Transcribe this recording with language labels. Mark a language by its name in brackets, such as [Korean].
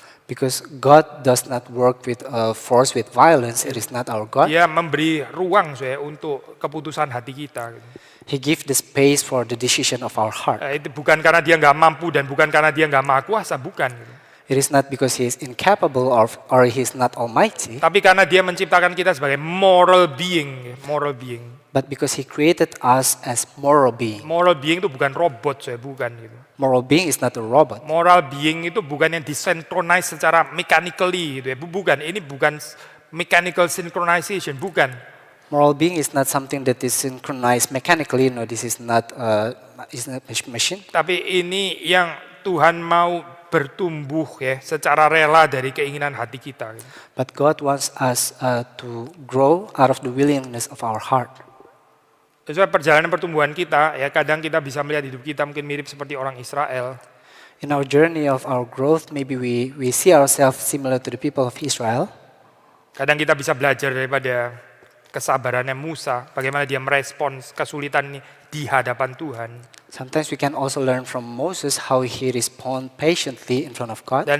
[English] Because God does not work with force, with violence. It is not our God. [Indonesian] Dia memberi ruang untuk keputusan hati kita. [English] He gives the space for the decision of our heart. [Indonesian] Itu bukan karena dia nggak mampu dan bukan karena dia nggak maha kuasa, bukan. [English] It is not because He is incapable or He is not almighty, [Indonesian] Tapi karena dia menciptakan kita sebagai moral being. [English] but because He created us as moral being. [Indonesian] Moral being itu bukan robot, bukan. Gitu. [English] Moral being is not a robot. [Indonesian] Moral being itu bukan yang disynchronize secara mechanically, gitu ya. Bukan. Ini bukan [English] mechanical synchronization, [Indonesian] bukan. [English] Moral being is not something that is synchronized mechanically. No, this is not a machine. [Indonesian] Tapi ini yang Tuhan mau bertumbuh ya secara rela dari keinginan hati kita. Gitu. [English] But God wants us to grow out of the willingness of our heart. [Indonesian] Sesuai perjalanan pertumbuhan kita, ya kadang kita bisa melihat hidup kita mungkin mirip seperti orang Israel. [English] In our journey of our growth, maybe we see ourselves similar to the people of Israel. [Indonesian] Kadang kita bisa belajar daripada kesabarannya Musa, bagaimana dia merespons kesulitan ini di hadapan Tuhan. [English] Sometimes we can also learn from Moses how he respond patiently in front of God.